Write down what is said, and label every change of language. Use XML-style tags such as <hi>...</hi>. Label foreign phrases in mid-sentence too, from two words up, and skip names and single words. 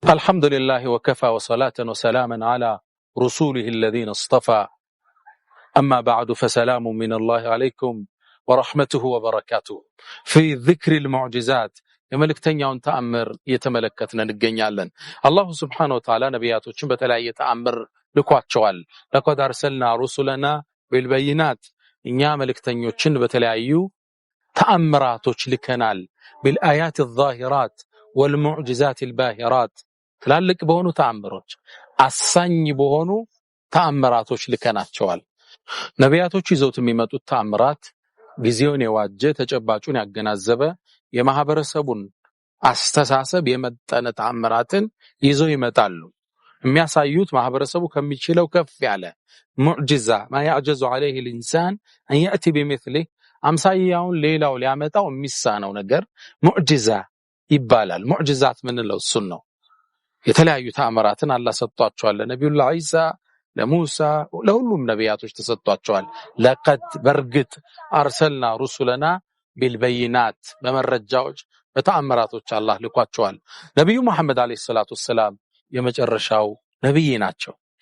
<ar>الحمد لله وكفى وصلاة وسلاما على رسوله الذين اصطفى أما بعد فسلام من الله عليكم ورحمته وبركاته في ذكر المعجزات</ar> <am>የመልእክተኛውን ተአምር እየተመለከትን እንገኛለን።</am> <ar>الله سبحانه وتعالى</ar> <am>ነቢያቶችን በተለያየ ተአምር ልኳቸዋል።</am> <ar>لقد أرسلنا رسلنا بالبينات</ar> <am>እኛ መልእክተኞችን በተለያዩ ተአምራቶች ልከናል።</am> <ar>بالآيات الظاهرات والمعجزات الباهرات</ar> <am>ትላልቅ በሆኑ ተአምሮች አሳኝ በሆኑ ተአምራቶች ልከናቸዋል። ነቢያቶች ይዘውት የሚመጡት ተአምራት ጊዜውን የዋጀ ተጨባጩን ያገናዘበ የማህበረሰቡን አስተሳሰብ የመጠነ ተአምራትን ይዘው ይመጣሉ። የሚያሳዩት ማህበረሰቡ ከሚችለው ከፍ ያለ ሙዕጂዛ</am> <ar>ما يعجز عليه الانسان ان ياتي بمثله</ar> <am>አምሳያውን ሌላው ሊያመጣው የሚሳነው ነገር ሙዕጂዛ ይባላል። ሙዕጂዛት ምንለው እሱን ነው። የተለያዩ ተአምራትን አላህ ሰጥቷቸዋል። ለነብዩላህ ኢሳ፣ ለሙሳ፣ ለሁሉም ነቢያቶች ተሰጥቷቸዋል። ለቀድ በርግጥ</am> <ar>أرسلنا رسلنا بالبينات</ar> <am>በመረጃዎች በተአምራቶች አላህ ልኳቸዋል። ነብዩ መሐመድ</am> <ar>عليه الصلاة والسلام</ar> <am>የመጨረሻው ነብይ ናቸው።</am>